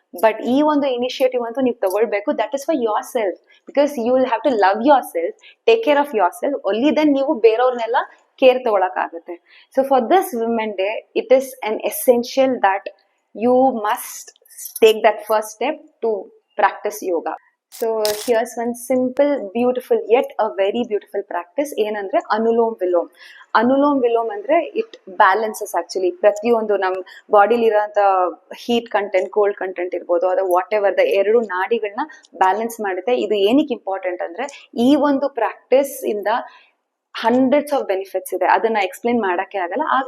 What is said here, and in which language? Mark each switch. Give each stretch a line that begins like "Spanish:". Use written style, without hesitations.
English: but
Kannada: ಈ ಒಂದು initiative ಅಂತೂ ನೀವು ತಗೊಳ್ಬೇಕು.
English: that is for your self, because you will have to love your self, take care of your self, only then
Kannada: ನೀವು ಬೇರೆಯವ್ರನ್ನೆಲ್ಲ care ತಗೊಳಕಾಗುತ್ತೆ.
English: So for this women day it is an essential that you must take that first step to practice yoga. So here's one simple, beautiful, yet a very beautiful practice.
Kannada: ಏನಂದ್ರೆ ಅನುಲೋಮ್ ವಿಲೋಮ್. ಅನುಲೋಮ್ ವಿಲೋಮ್ ಅಂದ್ರೆ it balances actually ಪ್ರತಿಯೊಂದು ನಮ್ಮ ಬಾಡಿಲಿ ಇರೋಂಥ heat content, cold content ಇರ್ಬೋದು, ಅದು what ever the ಎರಡು ನಾಡಿಗಳನ್ನ balance ಮಾಡುತ್ತೆ. ಇದು ಏನಕ್ಕೆ ಇಂಪಾರ್ಟೆಂಟ್ ಅಂದ್ರೆ ಈ ಒಂದು ಪ್ರಾಕ್ಟೀಸ್ ಇಂದ ಹಂಡ್ರೆಡ್ಸ್ ಆಫ್ ಬೆನಿಫಿಟ್ಸ್ ಇದೆ, ಅದನ್ನ ಎಕ್ಸ್ಪ್ಲೇನ್ ಮಾಡಕ್ಕೆ ಆಗಲ್ಲ.